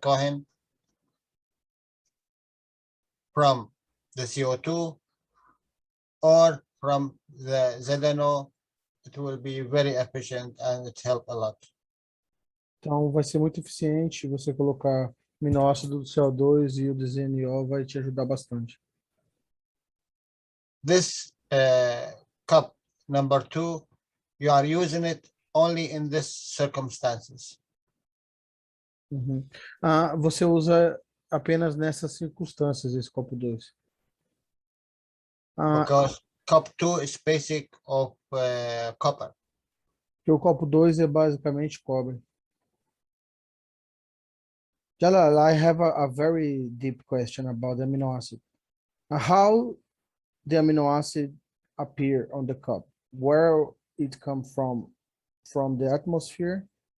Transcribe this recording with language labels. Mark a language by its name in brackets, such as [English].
[English] Cohen, from the CO2 or from the ZNO. It will be very efficient and it help a lot. [Portuguese] Então, vai ser muito eficiente você colocar aminoácido do CO2 e o do ZNO vai te ajudar bastante. [English] This cup number 2, you are using it only in these circumstances. Uhum. [Portuguese] Você usa apenas nessas circunstâncias esse copo 2. [English] Because cup 2 is basic of copper. [Portuguese] Que o copo 2 é basicamente cobre. [English] Jalal, I have a very deep question about the amino acid. How the amino acid appear on the cup? Where it come from the atmosphere?